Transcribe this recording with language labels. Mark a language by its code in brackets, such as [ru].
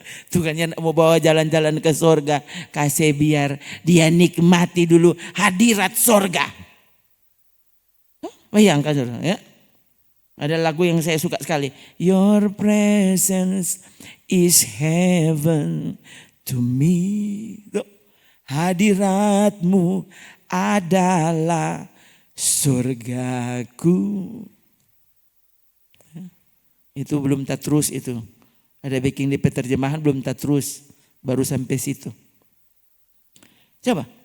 [id] Tuhannya mau bawa jalan-jalan ke sorga. Kasih biar dia nikmati dulu hadirat sorga. Bayangkan saudara ya. Ada lagu yang saya suka sekali. [en] Your presence is heaven to me. [id] Hadiratmu adalah surgaku. Itu belum tak terus itu. Ada backing di penerjemahan belum tak terus. Baru sampai situ. Coba.